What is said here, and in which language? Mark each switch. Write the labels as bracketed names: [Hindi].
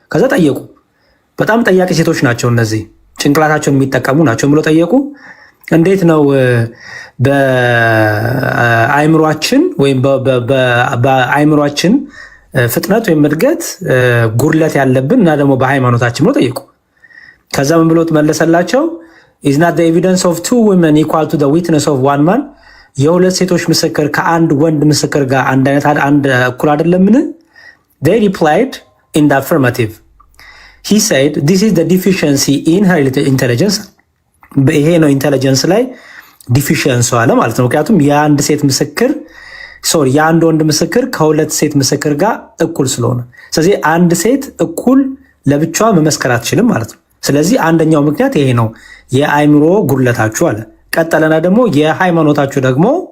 [Amharic] ከዛ ጠየቁ። በጣም ጠያቂ ሴቶች ናቸው እነዚህ፣ ጭንቅላታቸውን የሚጠቀሙ ናቸው ብሎ ጠየቁ። እንዴት ነው በአእምሯችን ወይም በአእምሯችን ፍጥነት ወይም እድገት ጉድለት ያለብን እና ደግሞ በሃይማኖታችን ብሎ ጠየቁ። ከዛ ምን ብሎ መለሰላቸው? [English] is not the evidence of 2 women equal to the witness of 1 man? [Amharic] የሁለት ሴቶች ምስክር ከአንድ ወንድ ምስክር ጋር አንድ እኩል አይደለምን? [English] they replied in the affirmative. he said this is the deficiency in her intelligence. [Amharic] ይሄ ነው ኢንተለጀንስ ላይ ዲፊሽንስ አለ ማለት ነው። ምክንያቱም የአንድ ሴት ምስክር የአንድ ወንድ ምስክር ከሁለት ሴት ምስክር ጋር እኩል ስለሆነ፣ ስለዚህ አንድ ሴት እኩል ለብቻዋ መመስከር አትችልም ማለት ነው። ስለዚህ አንደኛው ምክንያት ይሄ ነው፣ የአእምሮ ጉድለታችሁ አለ። ቀጠለና ደግሞ የሃይማኖታችሁ ደግሞ